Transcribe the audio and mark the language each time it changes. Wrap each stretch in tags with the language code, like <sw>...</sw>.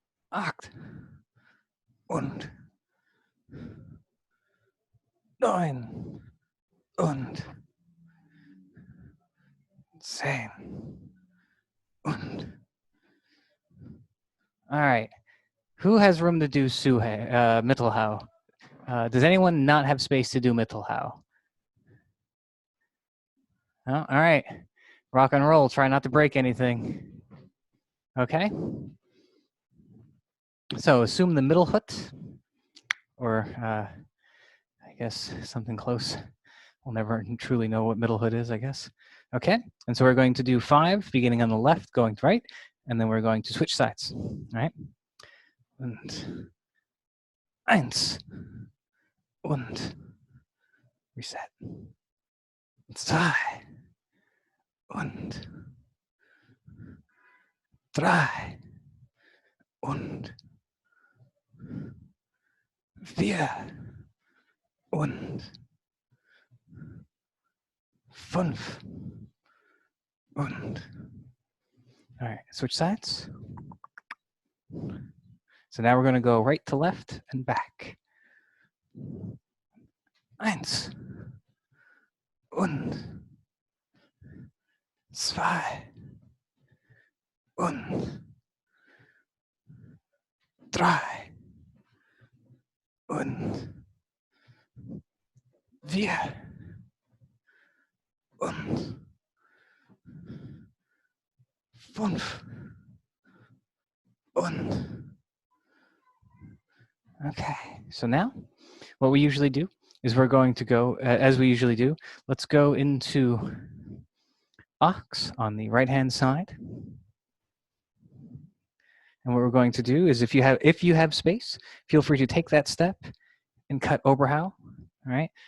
<de>acht, und neun, und 10, und.</de> <en>All right. Who has room to do Mittelhau? Does anyone not have space to do Mittelhau? Oh, all right. Rock and roll. Try not to break anything. Okay. So assume the middle hut, or I guess something close. We'll never truly know what middle hut is, I guess. Okay. And so we're going to do 5, beginning on the left, going to right, and then we're going to switch sides. All right.</en> <de>Und eins, und</de> <en>reset.</en> <de>Zwei, und drei, und vier, und fünf, und.</de> <en>All right, switch sides. So now we're going to go right to left and back.</en> <de>Eins, und zwei, und drei, und vier, und fünf, und.</de> <en>Okay, so now what we usually do is we're going to go, as we usually do, let's go into ox on the right-hand side. And what we're going to do is if you have space, feel free to take that step and cut Oberhau, all right?</en>